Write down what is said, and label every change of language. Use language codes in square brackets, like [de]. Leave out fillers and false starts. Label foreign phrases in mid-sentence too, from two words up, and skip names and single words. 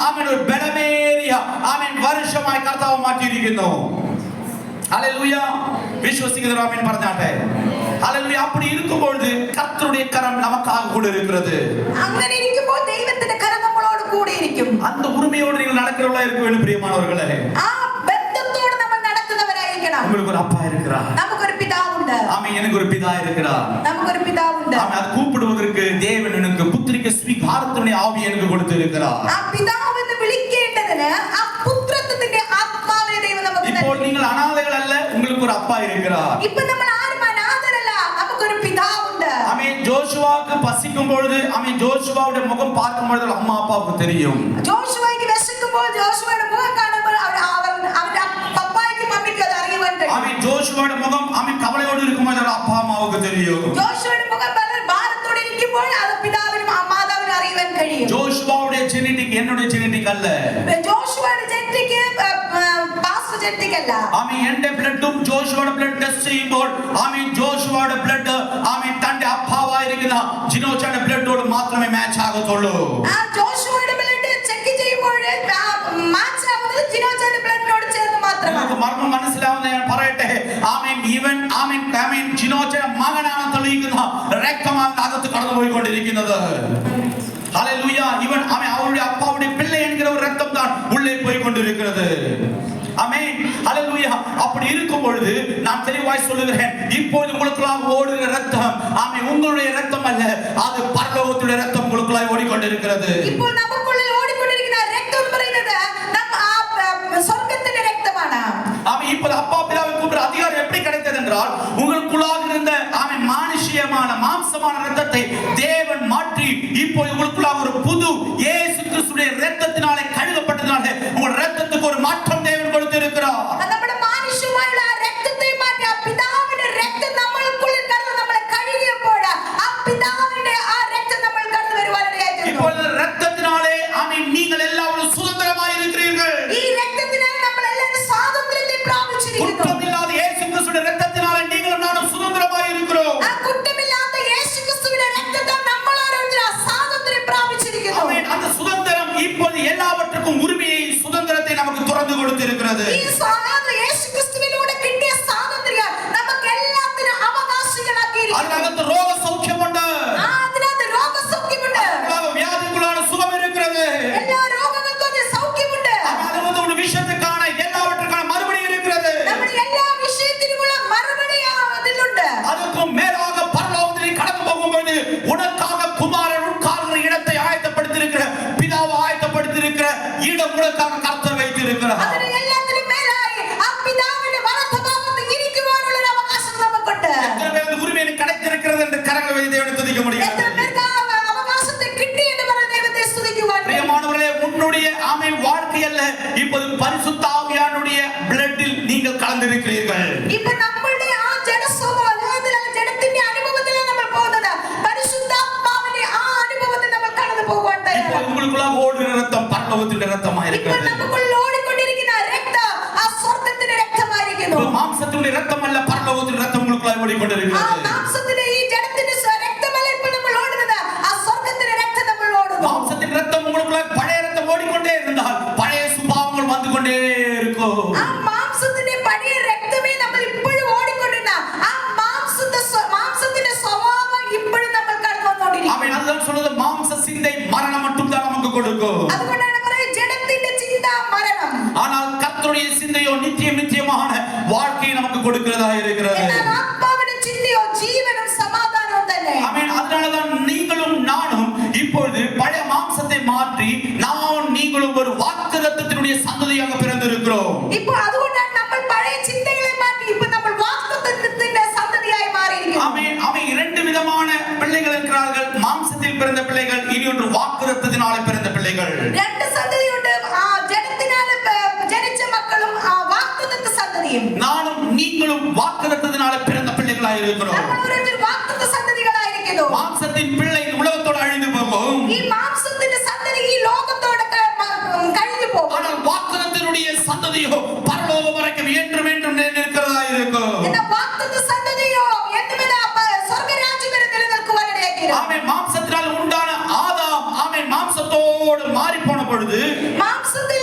[ml] ഒരു ബലമേറിയ ആമേൻ വർഷമായി കർത്താവ് മാറ്റിയിരിക്കുന്നു. ഹല്ലേലൂയ. വിശ്വസിക്കുന്നവർ ആമേൻ പറഞ്ഞാട്ടെ. ഹല്ലേലൂയ. [ta] அப்படி இருக்கும்போது கர்த்தருடைய கரம் நமக்காக கூட இருக்கிறது. [ml] അങ്ങനെ ഇരിക്കുമ്പോൾ ദൈവത്തിന്റെ കരം നമ്മളോട് കൂടെ ഇരിക്കും. [ta] அந்த உரிமையோடு நீங்கள் நடக்கிறவர்களா இருக்க வேண்டும் பிரியமானவர்களே. [ml] ആ ബന്ധത്തോടെ നമ്മൾ നടക്കുന്നവരായിരിക്കണം. [ta] உங்களுக்கு ஒரு அப்பா இருக்கிறார். [ml] നമുക്കൊരു പിതാവുണ്ട്. [ta] ஆமென். எனக்கு ஒரு பிதா இருக்கிறார். [ml] നമുക്കൊരു പിതാവുണ്ട്. [ta] ஆமென். அது கூப்பிடுவதற்கு தேவன் எனக்கு புத்திரிக்க ஸ்வீகாரத்தினுடைய ஆவி எனக்கு கொடுத்திருக்கிறார். [ml] ആ പിതാവെന്ന് വിളിക്കേണ്ടതിന് ആ പുത്രത്വത്തിന്റെ ആത്മാവിനെ ദൈവം നമുക്ക് [ta] ഇപ്പോൾ நீங்கள் அனாதைகள் அல்ல, உங்களுக்கு ஒரு அப்பா இருக்கிறார். [ml] ഇപ്പോ നമ്മൾ ആരും അനാഥരല്ല, നമുക്കൊരു പിതാവുണ്ട്. [ta] ஆமென். ஜோஷுவாக்கு பசிக்கும் பொழுது ஆமென் ஜோஷுவாவுடைய முகம் பார்க்கும் பொழுது அம்மா அப்பாவுக்கு தெரியும். [ml] ജോഷുവയ്ക്ക് വിശക്കുമ്പോൾ ജോഷുവയുടെ മുഖം കാണുമ്പോൾ അവന്റെ പപ്പായ്ക്ക് മമ്മിക്ക് അത് അറിയുവാൻ കഴിയും. [ta] ஆமென். ஜோஷுவாவுடைய முகம் ஆமென் கவலையோடு இருக்கும்போது அப்பா அம்மாவுக்கு தெரியும். [ml] ജോഷുവയുടെ മുഖം വളരെ ഭാരത്തോടെ ഇരിക്കുമ്പോൾ അത് പിതാവിനും മാതാവിനും അറിയുവാൻ കഴിയും. [ta] ஜோஷுவாவுடைய ஜெனடிக் என்னுடைய ஜெனடிக் அல்ல. [ml] ജോഷുവയുടെ ജെനറ്റിക് പാസ്റ്റർ ജെനറ്റിക് അല്ല. ആമേൻ. എന്റെ ബ്ലഡും ജോഷുവയുടെ [en] blood test [ml] ചെയ്യുമ്പോൾ ആമേൻ ജോഷുവയുടെ ബ്ലഡ് ആമേൻ തന്റെ അപ്പാവായിരിക്കുന്ന ജിനോച്ചയുടെ ബ്ലഡോട് മാത്രമേ മാച്ച് ആകത്തുള്ളൂ. ആ ജോഷുവയുടെ [en] blood check [ml] ചെയ്യുമ്പോൾ മാച്ച് ആവുന്നത് ജിനോച്ചയുടെ ബ്ലഡിനോട് ചേർന്ന് മാത്രമാണ്. നിങ്ങൾക്ക് മർമ്മം മനസ്സിലാവുന്ന ഞാൻ പറയട്ടെ. ആമേൻ. ഈവൻ ആമേൻ ആമേൻ ജിനോച്ചയുടെ മകനാണ് തെളിയിക്കുന്ന രക്തമാണ് അകത്ത് കടന്നുപോയിക്കൊണ്ടിരിക്കുന്നത്. ഹല്ലേലൂയ. ഇവൻ ആമേൻ അവരുടെ [ta] അപ്പാവുடைய பிள்ளை என்கிற ஒரு ரத்தம் தான் உள்ளே போய் கொண்டிருக்கிறது. ஆமென். ஹல்லேலூயா. அப்படி இருக்கும் பொழுது நான் தெளிவாய் சொல்லுகிறேன், இப்போது உங்களுக்குள்ளாக ஓடுகிற ரத்தம் ஆமென் உங்களுடைய ரத்தம் அல்ல, அது பரலோகத்துடைய ரத்தம் உங்களுக்குள்ளாக ஓடிக்கொண்டிருக்கிறது. [ml] ഇപ്പോൾ നമുക്കുള്ളിൽ ഓടിക്കൊണ്ടിരിക്കുന്ന രക്തം എന്ന് പറയുന്നത് സ്വർഗ്ഗത്തിന്റെ രക്തമാണ്. [ta] ஆமென். இப்போது அப்பா பிதாவை கூப்பிடுற அதிகாரம் எப்படி கிடைத்தது என்றால், உங்களுக்குள்ளாக இருந்த ஆமென் மானுஷியமான மாம்சமான ரத்தத்தை தேவன் மாற்றி இப்போ உங்களுக்குள்ளாக ஒரு புது இயேசு கிறிஸ்துவின் இரத்தத்தினாலே கழுவப்பட்டதனால உங்கள் இரத்தத்துக்கு ஒரு மாற்றம் தேவன் கொடுத்திருக்கிறார். [ml] നമ്മുടെ മാനുഷ്യമായുള്ള രക്തത്തെ മാറ്റി ആ പിതാവിന്റെ രക്തം നമ്മൾക്കുള്ളിൽ കടന്ന് നമ്മളെ കഴുകിയപ്പോൾ ആ പിതാവിന്റെ ആ രക്തം നമ്മൾ കടന്നു വരുവാനിടയായി തീർന്നു. [ta] ഇപ്പോൾ இரத்தத்தினாலே ஆமென் நீங்கள் எல்லாரும் சுதந்திரமாய் இருக்கிறீர்கள். [ml] ഈ രക്തത്തിനാൽ നമ്മൾ എല്ലാവരും സ്വാതന്ത്ര്യത്തെ പ്രാപിച്ചിരിക്കുന്നു. [ta] குற்றமில்லாத இயேசு கிறிஸ்துவின் இரத்தத்தினாலே நீங்களும் நானும் சுதந்திரமாய் இருக்கிறோம். [ml] ആ കുറ്റമില്ലാത്ത യേശുക്രിസ്തുവിന്റെ രക്തത്താൽ നമ്മൾ ഓരോരുത്തരും സ്വാതന്ത്ര്യം പ്രാപിച്ചിരിക്കുന്നു. [ta] ஆமென். அந்த சுதந்திரம் இப்போது எல்லாவற்றுக்கும் உரிமையை சுதந்திரத்தை நமக்கு திறந்து கொடுத்திருக்கிறது. [ml] ഈ സ്വാതന്ത്ര്യം യേശുക്രിസ്തുവിലൂടെ കിട്ടിയ സ്വാതന്ത്ര്യം നമുക്ക് എല്ലാത്തിനും അവകാശികളാക്കിയിരിക്കുന്നു. അതിനകത്ത് രോഗ സൗഖ്യമുണ്ട്. അതിനകത്ത് രോഗസൗഖ്യമുണ്ട്. [ta] வியாதிக்குள்ளான சுகம் இருக்கிறது. [ml] എല്ലാ രോഗങ്ങൾക്കും അതിൽ സൗഖ്യമുണ്ട്. [ta] அது வந்து ஒரு விஷயத்துக்கான எல்லாவற்றுக்கான மறுபடி இருக்கிறது. [ml] നമ്മുടെ എല്ലാ വിഷയത്തിനുമുള്ള മറുപടി അതിലുണ്ട്. [ta] அதுக்கும் மேலாக பரலோகத்தில் கடந்து போகும்போது உனக்காக குமாரன் உட்கார்கிற இடத்தை ஆயத்தப்படுத்தியிருக்கிற பிதாவை ஆயத்தப்படுத்தியிருக்கிற இடம் உனக்காக கர்த்தர் வைத்திருக்கிறார். [ml] അതിന് എല്ലാത്തിനും മേലായി ആ പിതാവിന്റെ വലതുഭാഗത്ത് ഇരിക്കുവാനുള്ള ഒരു അവകാശം നമുക്കുണ്ട്. [ta] எத்தனை பேர் அந்த உரிமை எனக்கு கிடைத்திருக்கிறது என்று கரங்களை வைத்து தேவனை துதிக்க முடியாது? [ml] എത്ര പേർക്ക് ആ അവകാശത്തെ കിട്ടി എന്ന് പറഞ്ഞ് ദൈവത്തെ സ്തുതിക്കുവാൻ കഴിയും? [ta] பிரியமானவர்களே, உன்னுடைய ஆமென் வாழ்க்கை அல்ல, இப்போது பரிசுத்த ஆவியானுடைய பிளட்டில் நீங்கள் கலந்திருக்கிறீர்கள். [ml] ഇപ്പൊ നമ്മളുടെ ആ ജഡത്തിന്റെ അനുഭവത്തിൽ നമ്മൾ പോകുന്നത് പരിശുദ്ധാത്മാവിന്റെ ആ അനുഭവത്തിൽ നമ്മൾ കടന്നു പോകാൻ [ta] இப்போ [ml] തയ്യാറാണ്. [ta] உங்களுக்குள்ளாக ஓடுகிற ரத்தம் பரலோகத்தின் ரத்தமாக [ml] ഇപ്പോൾ [ta] இருக்கிறது. [ml] നമുക്കുള്ളിൽ ഓടിക്കൊണ്ടിരിക്കുന്ന രക്തം ആ സ്വർഗ്ഗത്തിന്റെ രക്തമായിരിക്കുന്നു. [ta] இப்போ மாம்சத்தினுடைய ரத்தம் அல்ல, பரலோகத்தின் ரத்தம் உங்களுக்குள்ளாக [ml] ആ [ta] ஓடிக்கொண்டிருக்கிறது. [ml] മാംസത്തിന്റെ ഈ ജഡത്തിന്റെ രക്തമല്ല ഇപ്പോൾ നമ്മൾ ഓടുന്നത്, ആ സ്വർഗ്ഗത്തിന്റെ രക്തം നമ്മൾ ഓടുന്നു. [ta] மாம்சத்தின் ரத்தம் உங்களுக்குள்ளாக பழைய ரத்தம் ஓடிக்கொண்டே இருந்தால் பழைய சுபாவங்கள் வந்து கொண்டே இருக்கும். [ml] ആ മാംസത്തിന്റെ പഴയ രക്തമേ നമ്മൾ ഇപ്പോഴും ഓടിക്കൊണ്ടിരുന്ന ആ മാംസത്തിന്റെ സ്വഭാവം ഇപ്പോഴും നമ്മൾ കടന്നു വന്നുകൊണ്ടിരിക്കും. [ta] ஆமென். அதுதான் சொல்றது, மாம்ச சிந்தை மரணம் மட்டும் தான் நமக்கு கொடுக்கும். [ml] അതുകൊണ്ടാണ് പറയുന്നത് ജഡത്തിന്റെ ചിന്ത മരണം, [ta] ஆனால் கர்த்தருடைய சிந்தையோ நித்தியமான வாழ்க்கையை நமக்கு கொடுக்கிறதா இருக்கிறது. [ml] എന്നാൽ ആത്മാവിന്റെ ചിന്തയോ ജീവനും സമാധാനവും തന്നെ. [ta] ஆமென். அதனாலதான் நீங்களும் நானும் இப்பொழுது பழைய மாம்சத்தை மாற்றி நீங்களும் ஒரு வாக்குத்தத்தத்தினுடைய சந்ததியாக பிறந்திருக்கிறோம். [ml] ഇപ്പോൾ അതുകൊണ്ടാണ് നമ്മൾ പഴയ ചിന്തകളെ മാറ്റി ഇപ്പോൾ നമ്മൾ വാഗ്ദത്തത്തിന്റെ സന്തതിയായി മാറിയിരിക്കുന്നു. [ta] ஆமென். ஆமென். இரண்டு விதமான பிள்ளைகள் இருக்கிறார்கள். மாம்சத்தில் பிறந்த பிள்ளைகள், இனி ஒன்று வாக்குத்தத்தத்தினாலே பிறந்த பிள்ளைகள். [ml] രണ്ട് സന്തതിയുണ്ട്, ആ ജഡത്തിനാൽ ജനിച്ച മക്കളും ആ വാഗ്ദത്ത സന്തതിയും. [ta] நானும் நீங்களும் வாக்குத்தத்தத்தினாலே பிறந்த பிள்ளைகளாக இருக்கிறோம். [ml] നമ്മൾ ഓരോരുത്തരും വാഗ്ദത്ത സന്തതികളായിരിക്കുന്നു. [ta] மாம்சத்தின் பிள்ளை உலகத்தோடு அழிந்து போகும். [ml] ഈ മാംസത്തിന്റെ സന്തതി ഈ ലോകത്തോടെ കഴിഞ്ഞു പോകും. [ta] ஆனால் வாக்குத்தத்தத்தினுடைய சந்ததியோ பரலோகம் வரைக்கும் என்றும் என்றும் நிலைநிற்கிறதா இருக்கும். [ml] എന്നാൽ വാഗ്ദത്ത സന്തതിയോ എന്നുവരെ സ്വർഗ്ഗരാജ്യം വരെ നിലനിൽക്കുവാനിടയായിത്തീരും. [ta] ஆமென். மாம்சத்தினால் உண்டான ஆதாம் ஆமென் மாம்சத்தோடு மாறி போன பொழுது [ml] മാംസ